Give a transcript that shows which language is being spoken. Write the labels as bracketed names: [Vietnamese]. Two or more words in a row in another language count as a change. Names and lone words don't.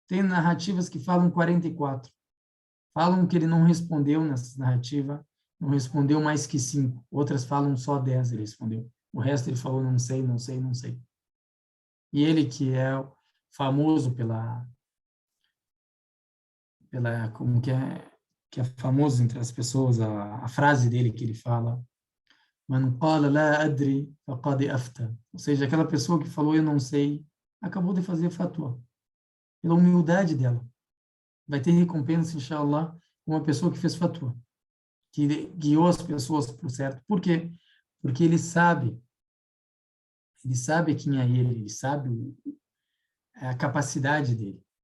[Portuguese] Tem narrativas que falam 44. Falam que ele não respondeu nessa narrativa, não respondeu mais que 5. Outras falam só 10 ele respondeu. O resto ele falou não sei, não sei, não sei. E ele que é famoso como que é famoso entre as pessoas, a frase dele que ele fala, [Arabic] من قال لا أدري فقد أفتى. [Portuguese] Ou seja, aquela pessoa que falou eu não sei, acabou de fazer fatwa. Pela humildade dela. Vai ter recompensa, inshallah, uma pessoa que fez fatwa, que guiou as pessoas para o certo. Por quê? Porque ele sabe quem é ele sabe a capacidade dele.